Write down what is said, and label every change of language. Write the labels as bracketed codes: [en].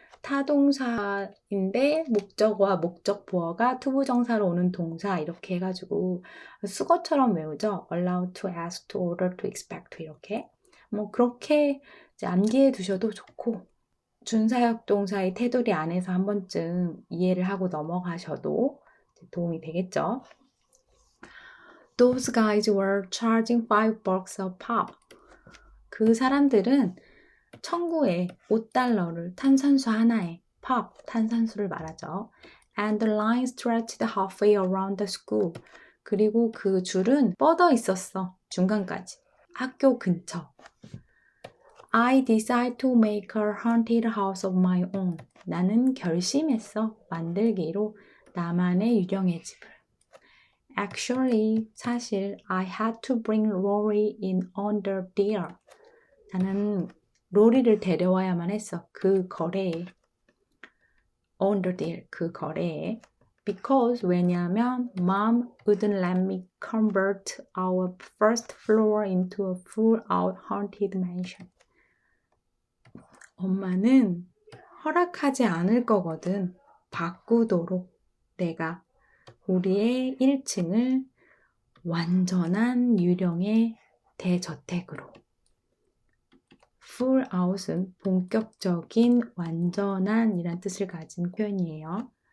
[ko] 타동사인데 목적어와 목적보어가 투부정사로 오는 동사 이렇게 해가지고 수거처럼 외우죠. allow, to, ask, to, order, to, expect 이렇게 그렇게 이제 암기해 두셔도 좋고 준사역 동사의 테두리 안에서 한 번쯤 이해를 하고 넘어가셔도 도움이 되겠죠. [en] Those guys were charging $5 a pop. [ko] 그 사람들은 청구에 $5를 탄산수 하나에 pop, 탄산수를 말하죠. [en] And the line stretched halfway around the school. [ko] 그리고 그 줄은 뻗어 있었어. 중간까지. 학교 근처. [en] I decide to make a haunted house of my own. [ko] 나는 결심했어. 만들기로 나만의 유령의 집을. [en] Actually, 사실 I had to bring Rory in under there. [ko] 나는 로리를 데려와야만 했어. 그 거래에. [en] under there, [ko] 그 거래에. [en] Because, 왜냐하면 Mom wouldn't let me convert our first floor into a full-out haunted mansion. [ko] 엄마는 허락하지 않을 거거든. 바꾸도록 내가 우리의 1층을 완전한 유령의 대저택으로. full out은 본격적인 완전한 이란 뜻을 가진 표현이에요.